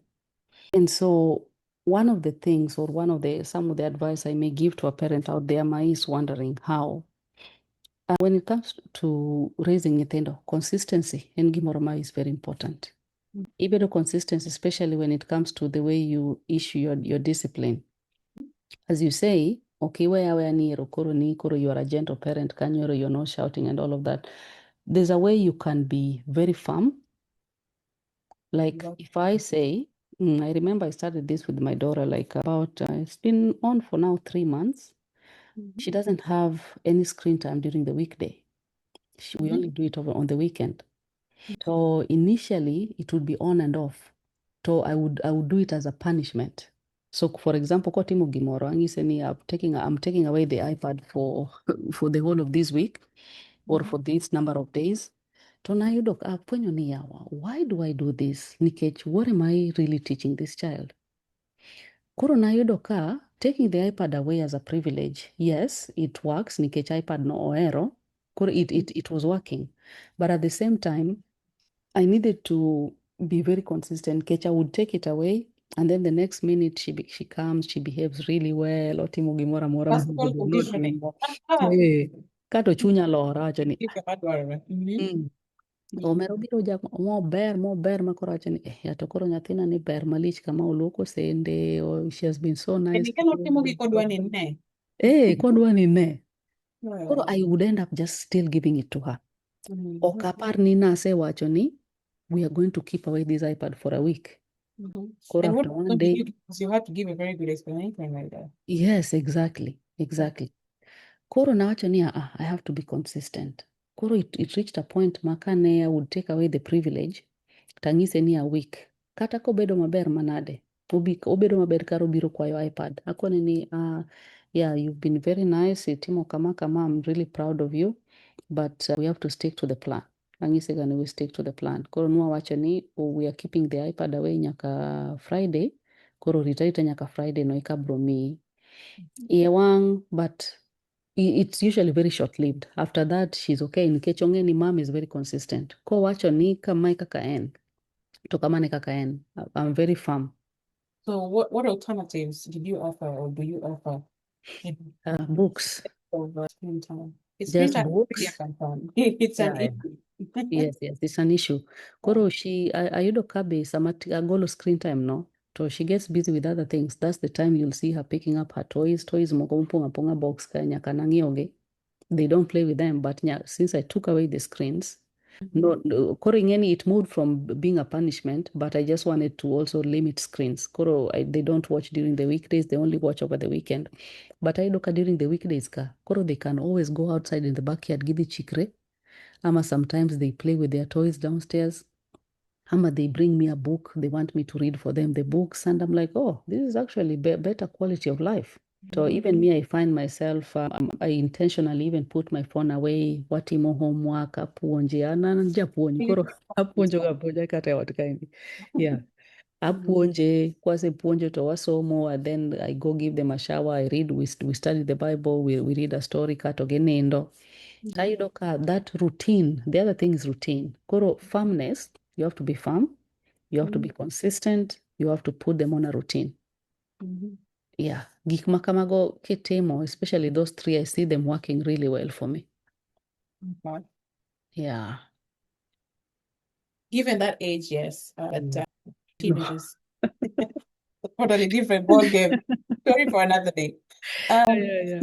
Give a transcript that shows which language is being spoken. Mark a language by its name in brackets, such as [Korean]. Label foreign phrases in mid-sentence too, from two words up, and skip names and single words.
[English] And so one of the things, or some of the advice I may give to a parent out there, is wondering how. When it comes to raising nyithindo, consistency and gimoroma is very important. Even consistency, especially when it comes to the way you issue your discipline. As you say, okay, where [Luo (Kenya and Tanzania)] ni koro [English] you are a gentle parent, you're not shouting and all of that. There's a way you can be very firm. Like if I say, I remember I started this with my daughter, like about, it's been on for now 3 months. She doesn't have any screen time during the weekday. We only do it over on the weekend. So initially it would be on and off. So I would do it as a punishment. So for example, [Luo (Kenya and Tanzania)] kwa timo gimoro, angise ni [English] I'm taking away the iPad for the whole of this week or for this number of days. [Luo (Kenya and Tanzania)] To nayudo afwenyo ni yawa, [English] why do I do this? Nikech, what am I really teaching this child? [Luo (Kenya and Tanzania)] Koro nayudo ka [English] taking the iPad away as a privilege, yes, it works, [Luo (Kenya and Tanzania)] nikech iPad no ohero. [English] Koro it was working. But at the same time, I needed to be very consistent. Kecha would take it away, and then the next minute she comes, she behaves really well. [Luo (Kenya and Tanzania)] Otimo gimoro amora [English] That's called conditioning. [Luo (Kenya and Tanzania)] kato chunya lora wacho ni Mhm. omero biro mober makoro wacho ni ya to koro nyathina ni ber malich kama oluoko sende, [English] or she has been so nice. [Luo (Kenya and Tanzania)] And ikelo timo gi kodwa ni ne. Kodwa ni ne. [English] Koro I would end up just still giving it to her. [Luo (Kenya and Tanzania)] Ok apar ni nasewacho ni [English] we are going to keep away this iPad for a week. [Luo (Kenya and Tanzania)] Koro [English] And after one day, because you had to give a very good explanation like that. yes, exactly. [Luo (Kenya and Tanzania)] Koro nawacho ni [English] I have to be consistent. Koro it reached a point makane I would take away the privilege, [Luo (Kenya and Tanzania)] tangise ni [English] a week. [Luo (Kenya and Tanzania)] Kata kobedo maber manade, obedo maber karo biro kwayo iPad. Akone ni, [English] yeah, you've been very nice, [Luo (Kenya and Tanzania)] itimo kama, [English] I'm really proud of you, but we have to stick to the plan. [Luo (Kenya and Tanzania)] Angise gani [English] we stick to the plan. Koro nwawacho ni we are keeping the iPad away nyaka Friday. [Luo (Kenya and Tanzania)] Koro rita nyaka Friday no eka bro miyi. Iye wang, [English] but it's usually very short-lived. After that, she's okay. [Luo (Kenya and Tanzania)] Nikech ong'e ni [English] mom is very consistent. [Luo (Kenya and Tanzania)] Kowacho ni kamae kaka en, to kamane kaka en. [English] I'm very firm. So what alternatives did you offer, or do you offer? Books. Of screen time. It's Just screen time. books. It's an Yeah. issue. Yes, it's an issue. [Luo (Kenya and Tanzania)] Koro ayudo kabe sama agolo [English] screen time [Luo (Kenya and Tanzania)] no, to [English] she gets busy with other things. That's the time you'll see her picking up her toys [Luo (Kenya and Tanzania)] moko mponga box ka nyaka nang'ioge. [English] They don't play with them, but since I took away the screens, [Luo (Kenya and Tanzania)] no, koro ing'eni [English] it moved from being a punishment, but I just wanted to also limit screens. Koro they don't watch during the weekdays, they only watch over the weekend. But [Luo (Kenya and Tanzania)] ayudo ka [English] during the weekdays koro they can always go outside in the backyard [Luo (Kenya and Tanzania)] gidhi chikre. [English] Ama sometimes they play with their toys downstairs. Ama they bring me a book, they want me to read for them the books, and I'm like, oh, this is actually better quality of life. So even me, I find myself, I intentionally even put my phone away, [Luo (Kenya and Tanzania)] watimo homework, apuonje, an japuonj, koro apuonjo kata e ot kaendi. Yeah. Apuonje, kwasepuonjo to wasomo, [English] and then I go give them a shower, I read, we study the Bible, we read a story, [Luo (Kenya and Tanzania)] kato ginindo. Tayudo ka [English] that routine, the other thing is routine. Koro firmness, you have to be firm, you have to be consistent, you have to put them on a routine. Yeah, [Luo (Kenya and Tanzania)] gik ma kamago kitimo, [English] especially those three, I see them working really well for me. Okay. Yeah. Given that age, yes, but teenagers, totally different ball game. Sorry for another day. Yeah.